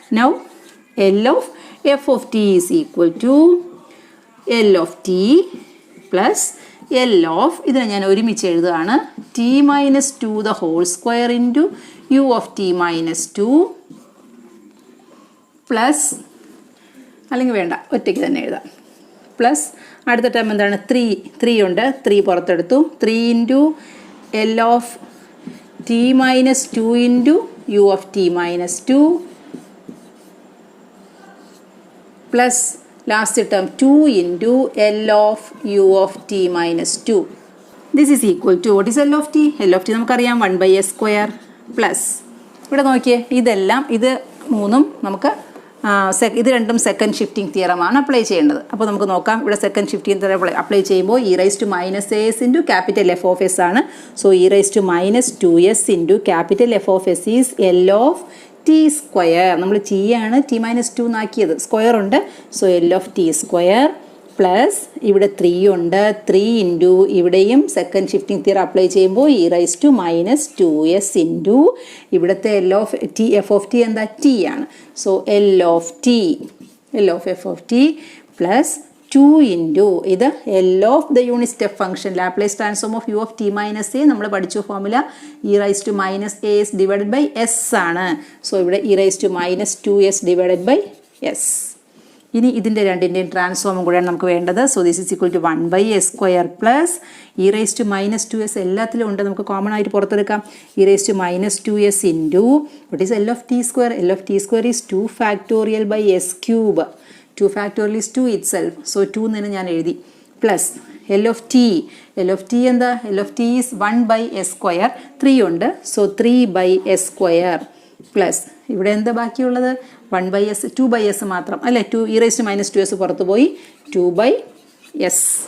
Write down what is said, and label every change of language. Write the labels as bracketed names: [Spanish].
[English] now L of F of T is equal to L of T plus L of, [Malayalam] ഇതിനെ ഞാൻ ഒരുമിച്ച് എഴുതുകയാണ്, [English] T minus 2 the whole square into U of T minus 2 plus, [Malayalam] അല്ലെങ്കിൽ വേണ്ട ഒറ്റയ്ക്ക് തന്നെ എഴുതാം, പ്ലസ് അടുത്ത ടേം എന്താണ്? 3 ഉണ്ട്. 3 പുറത്തെടുത്തു. [English] 3 into L of t minus 2 into u of t minus 2 plus last term 2 into L of u of t minus 2. This is equal to, what is L of t? [Malayalam] L of t നമുക്കറിയാം [English] 1 by s square [Malayalam] plus ഇവിടെ നോക്കിയേ ഇതെല്ലാം ഇത് മൂന്നും നമുക്ക് ഇത് രണ്ടും second shifting തിയറമാണ് apply ചെയ്യേണ്ടത്. അപ്പോൾ നമുക്ക് നോക്കാം ഇവിടെ സെക്കൻഡ് ഷിഫ്റ്റിംഗ് തിയറം അപ്ലൈ ചെയ്യുമ്പോൾ [English] e raised to minus as into capital F of s [Malayalam] ആണ്. [English] So e raised to minus 2s into capital F of s is L of t square. [Malayalam] നമ്മൾ t ആണ് t minus 2 എന്നാക്കിയത്, square ഉണ്ട്. So L of t square plus ഇവിടെ 3 ഉണ്ട്, 3 into ഇവിടെയും second shifting theorem apply ചെയ്യുമ്പോൾ [English] e raised to minus 2s [Malayalam] into ഇവിടുത്തെ L of t f of t എന്താ t ആണ്. [English] so L of t L of f of t plus 2 into ഇത് L of the unit step function Laplace transform of u of t minus a [Malayalam] നമ്മൾ പഠിച്ച formula [English] e raised to minus as divided by s ആണ്. So ഇവിടെ e raised to minus 2s divided by s. [Malayalam] ഇനി ഇതിൻ്റെ രണ്ടിൻ്റെയും ട്രാൻസ്ഫോമും കൂടെയാണ് നമുക്ക് വേണ്ടത്. [English] so this is equal to 1 by s square [Malayalam] plus e raised to minus 2s എല്ലാത്തിലും ഉണ്ട്, നമുക്ക് കോമൺ ആയിട്ട് പുറത്തെടുക്കാം. [English] e raised to minus 2s into what is L of t square? L of t square is 2 factorial by s cube. 2 factorial is 2 itself. [Malayalam] So 2 എന്ന് ഞാൻ എഴുതി plus L of t. L of t എന്താ? [English] L of t is 1 by s square, 3 ഉണ്ട്. [Malayalam] So 3 by s square plus ഇവിടെ എന്താ ബാക്കിയുള്ളത്? 1 by s 2 by s മാത്രം അല്ലേ. 2 e raised to minus 2s പുറത്ത് പോയി 2 by s.